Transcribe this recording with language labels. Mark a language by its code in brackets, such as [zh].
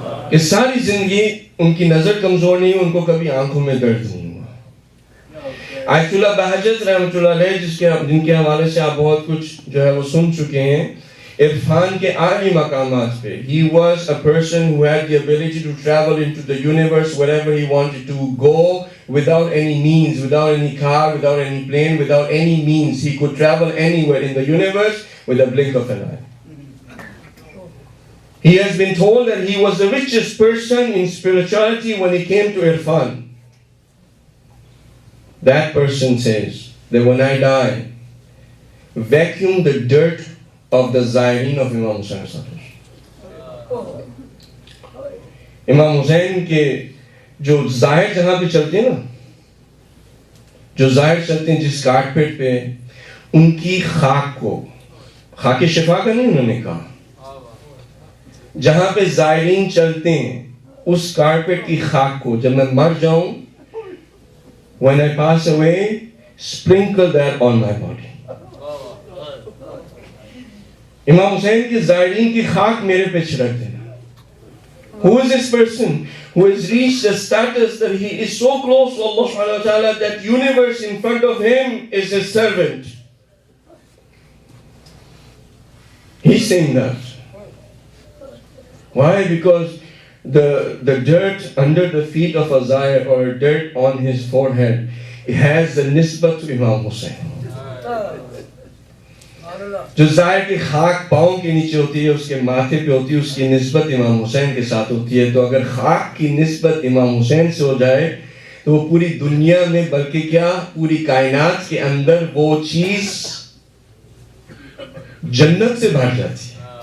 [ur] اس ساری زندگی ان کی نظر کمزور نہیں، ان کو کبھی آنکھوں میں درد نہیں ہوا. آیت اللہ بہجت رحمۃ اللہ علیہ جن کے حوالے سے آپ بہت کچھ جو ہے وہ سن چکے ہیں، عرفان کے اعلی مقامات پہ. [en] He was a person who had the ability to travel into the universe wherever he wanted to go without any means, without any car, without any plane, without any means. He could travel anywhere in the universe with a blink of an eye. He has been told that he was the richest person in spirituality when he came to Irfan. That person says that when I die, vacuum the dirt of the Zaireen of Imam Hussain. [ur] امام حسین کے جو ظاہر جہاں پہ چلتے ہیں نا، جو ظاہر چلتے ہیں جس کارپیٹ پہ، ان کی خاک کو، خاک شفا کا نہیں انہوں نے کہا، جہاں پہ زائرین چلتے ہیں اس کارپیٹ کی خاک کو جب میں مر جاؤں، [en] when I pass away, sprinkle that on my body. [ur] امام حسین کے زائرین کی خاک میرے پہ چھڑک دینا. [en] Who is this person who has reached a status that he is so close to Allah subhanahu wa ta'ala that universe in front of him is his servant? He's saying that. Why? Because the dirt under the feet of a Zair or dirt on his forehead, it has the nisbat to Imam Hussain. [ur] جو زائر کی خاک پاؤں کے نیچے ہوتی ہے اس کے ماتھے پہ ہوتی ہے اس کی نسبت امام حسین کے ساتھ ہوتی ہے. تو اگر خاک کی نسبت امام حسین سے ہو جائے تو وہ پوری دنیا میں بلکہ کیا پوری کائنات کے اندر وہ چیز جنت سے بھر جاتی ہے.